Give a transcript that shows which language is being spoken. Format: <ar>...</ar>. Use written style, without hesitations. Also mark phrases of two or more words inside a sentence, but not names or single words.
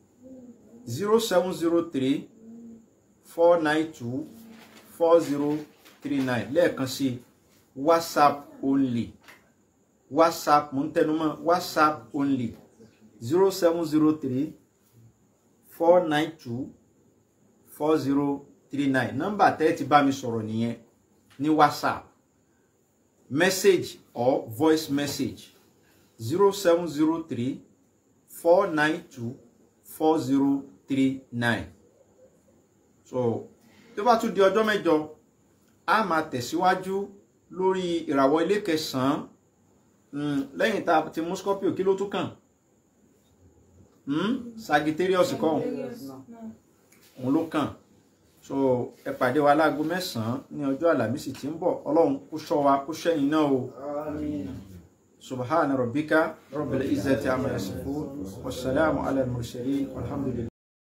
<yo>0703 492 4039 lẹ́ẹ̀kan sí</yo> <en>WhatsApp only WhatsApp</en> <yo>mo ń tẹnumọ́</yo> <en>WhatsApp only</en> <yo>0703 492 4039 nọ́mbà tẹ́ ti bá mi sọ̀rọ̀ nìyẹn ní</yo> <en>WhatsApp message or voice message</en> <yo>0703 492 4039 so tó bá tún di ọjọ́ mẹ́jọ a máa tẹ̀síwájú lórí ìràwọ̀ ilé kẹsàn-án lẹ́yìn tá a ti mú Scorpio kí ló tún kàn Sagittarius kọ́ òun ló kàn so ẹ pàdé wa láago 9 ní ọjọ́ Àlàmísì tí ń bọ̀ Ọlọ́run kó ṣọ́ wa kó ṣẹ́yìn náà o</yo> <ar>سبحان ربك رب العزة عما يصفون والسلام على المرسلين والحمد لله.</ar>